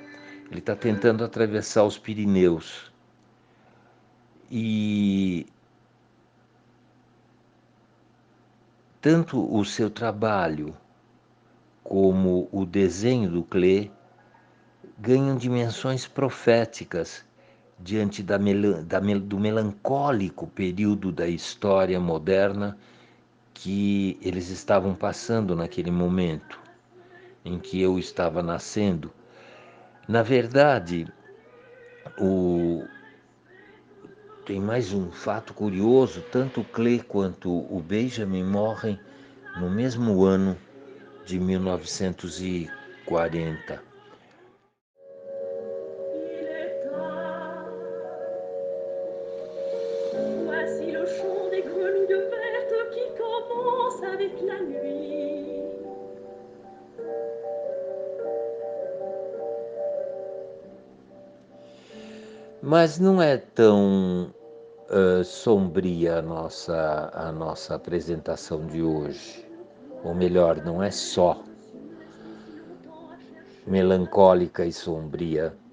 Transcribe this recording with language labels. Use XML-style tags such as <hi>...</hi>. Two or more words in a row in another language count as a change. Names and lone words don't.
<pt>Ele está tentando atravessar os Pirineus. E tanto o seu trabalho como o desenho do Klee ganham dimensões proféticas diante do melancólico período da história moderna que eles estavam passando naquele momento em que eu estava nascendo. Na verdade, o... tem mais um fato curioso: tanto o Klee quanto o Benjamin morrem no mesmo ano de 1940.</pt> <fr>Voici le chant des grenouilles vertes qui commence avec la nuit.</fr> <pt>Mas não é tão sombria a nossa apresentação de hoje. Ou melhor, não é só melancólica e sombria.</pt>